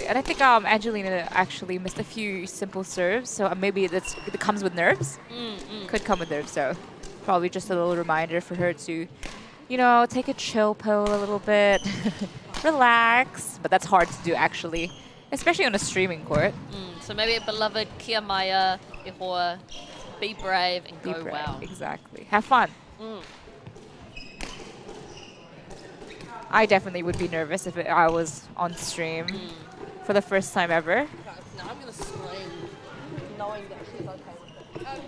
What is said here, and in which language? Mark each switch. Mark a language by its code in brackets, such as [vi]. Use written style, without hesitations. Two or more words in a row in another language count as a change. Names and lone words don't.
[en] And I think Angelina actually missed a few simple serves. So maybe it comes with nerves. Could come with nerves. So probably just a little reminder for her to, you know, take a chill pill a little bit. Relax. But that's hard to do, actually. Especially on a streaming court. So maybe a beloved [mi] kia maya, e hoa, [en] be brave and go wow. Exactly. Have fun. I definitely would be nervous if I was on stream for the first time ever. Now I'm going to scream, knowing that she's okay with it.